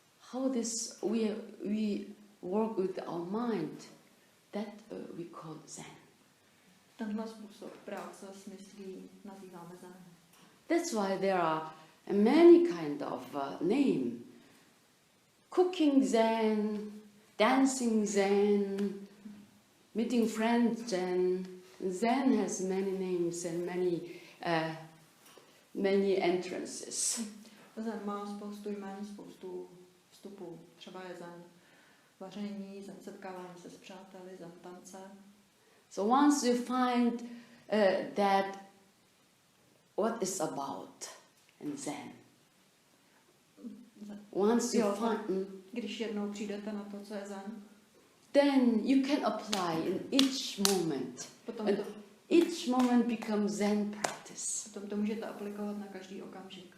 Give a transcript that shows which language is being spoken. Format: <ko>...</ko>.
<en>How we work with our mind, that we call Zen.</en> <cs>Tenhle způsob práce s myslí nazýváme Zen.</cs> <en>That's why there are many kind of name. Cooking Zen, dancing Zen, meeting friends Zen. Zen has many names and many entrances.</en> <cs>Zen má spoustu jmen, spoustu vstupů. Třeba je Zen vaření, Zen setkávání se s přáteli, Zen tance.</cs> <en>So once you find that what is about in Zen. Once you find,</en> <cs>když jednou přijdete na to, co je Zen,</cs> <en>then you can apply in each moment. Each moment becomes Zen practice.</en> <cs>Potom to můžete aplikovat na každý okamžik.</cs>